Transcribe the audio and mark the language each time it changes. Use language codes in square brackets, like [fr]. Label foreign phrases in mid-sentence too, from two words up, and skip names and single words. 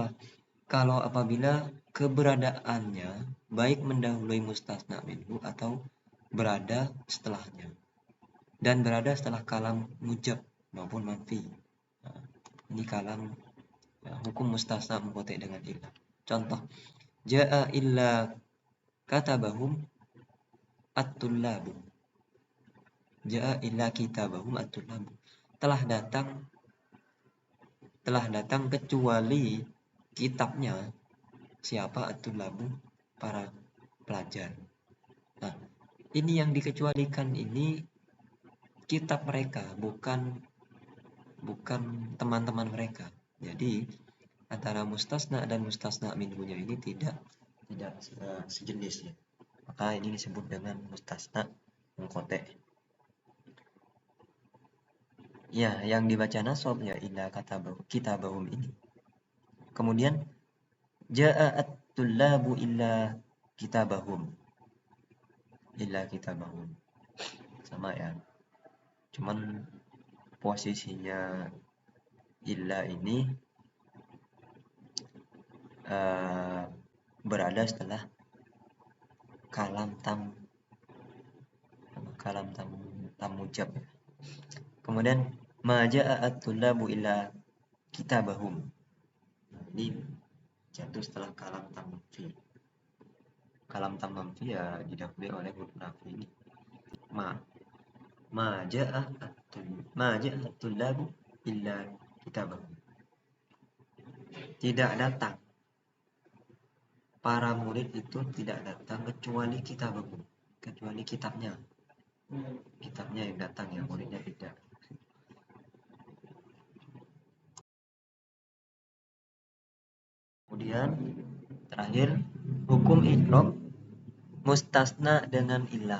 [id] Kalau apabila keberadaannya baik mendahului [ar] مستثنى منه [id] atau berada setelahnya, dan berada setelah [ar] كلام موجب [id] maupun manfi. Nah, ini kalam hukum [ar] مستثنى منقطع [id] dengan ilah. Contoh, [ar] جاء إلا كتابهم الطلاب. جاء إلا كتابهم الطلاب. [id] Telah datang kecuali kitabnya siapa? At-tullabu, para pelajar. Nah, ini yang dikecualikan ini kitab mereka, bukan teman-teman mereka. Jadi antara mustasna dan mustasna minhunya ini tidak sejenis ya. Maka ini disebut dengan [ar] مستثنى منقطع. [id] Ya, yang dibaca nasab ya [ar] إلا كتابهم [id] ini. Kemudian [ar] جاء الطلاب إلا كتابهم. إلا كتابهم. [id] Sama ya. Cuman posisinya illa ini berada setelah [ar] كلام تام موجب. [id] Kemudian [ar] ما جاء الطلاب إلا كتابهم. [id] Ini jatuh setelah [ar] كلام تام منفي. كلام تام منفي [id] ya didahului oleh huruf nafi ini. [ar] ما جاء الطلاب إلا كتابهم. [id] Tidak datang. Para murid itu tidak datang kecuali kitabahum, kecuali kitabnya. Kitabnya yang datang ya, muridnya tidak. Kemudian terakhir hukum [ar] إعراب مستثنى [id] dengan ilah.